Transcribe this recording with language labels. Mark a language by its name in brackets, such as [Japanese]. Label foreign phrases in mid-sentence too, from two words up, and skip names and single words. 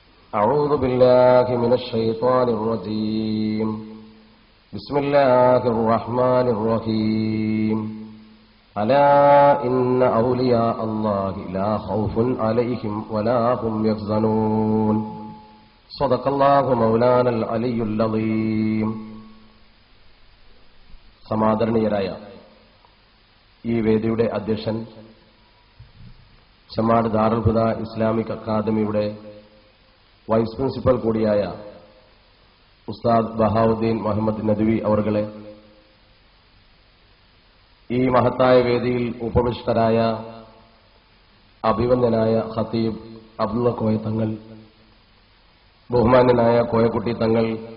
[Arabic] أعوذ بالله من الشيطان الرجيم بسم الله الرحمن الرحيم ألا إن أولياء الله لا خوف عليهم ولا هم يحزنون صدق الله مولانا العلي العظيم. [Malayalam] സമാദരണീയരായ ഈ വേദിയുടെ അധ്യക്ഷൻ, ചെമ്മാട് ദാറുൽ ഹുദ ഇസ്ലാമിക് അക്കാദമിയുടെ വൈസ് പ്രിൻസിപ്പൽ കൂടിയായ ഉസ്താദ് ബഹാവുദ്ദീൻ മുഹമ്മദ് നദ്വി അവർകളെ, ഈ മഹത്തായ വേദിയിൽ ഉപവിഷ്ടരായ അഭിവന്ദനായ ഖതീബ് അബ്ദുള്ള കോയ തങ്ങൾ, ബഹുമാന്യനായ കോയക്കുട്ടി തങ്ങൾ,